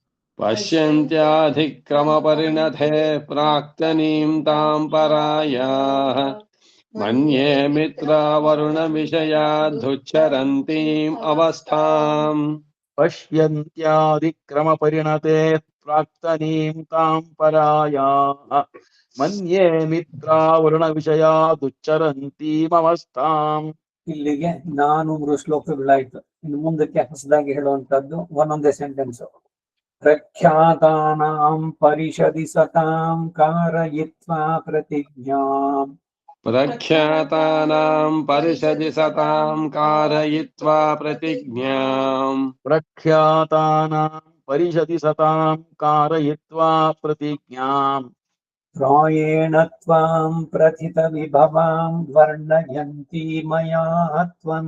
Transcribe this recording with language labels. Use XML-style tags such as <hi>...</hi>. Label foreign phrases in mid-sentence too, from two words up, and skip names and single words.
<sa>పశ్యంత్యాధిక్రమపరిణతే ప్రాక్తనీం తాం పరాయాః మన్యే మిత్రావరుణ విషయాద్ధుచ్చరంతీం అవస్థాం. పశ్యంత్యాదిక్రమపరిణతే ప్రాక్తనీం తాం పరాయాః మన్యే మిత్రావరుణ ವಿಷಯಾದುಚ್ಚರಂತೀಮವಸ್ಥಾಂ.</sa> <kn>ಇಲ್ಲಿಗೆ 400 ಶ್ಲೋಕಗಳಾಯ್ತು. ಇನ್ನು ಮುಂದಕ್ಕೆ ಹೊಸದಾಗಿ ಹೇಳುವಂತದ್ದು ಒಂದೊಂದೇ ಸೆಂಟೆನ್ಸ್.</kn> <sa>ಪ್ರಖ್ಯಾತಾನಾಂ ಪರಿಷದಿ ಸತಾಂ ಕಾರಯಿತ್ವಾ ಪ್ರತಿಜ್ಞಾಂ. ప్రఖ్యాతానాం పరిషది సతాం కారయిత్వా ప్రతిజ్ఞాం. ప్రఖ్యాతానాం పరిషది సతాం కారయిత్వా ప్రతిజ్ఞాం. ప్రాయేణ త్వాం ప్రథిత విభవాం వర్ణయంతి మయా త్వం.</sa>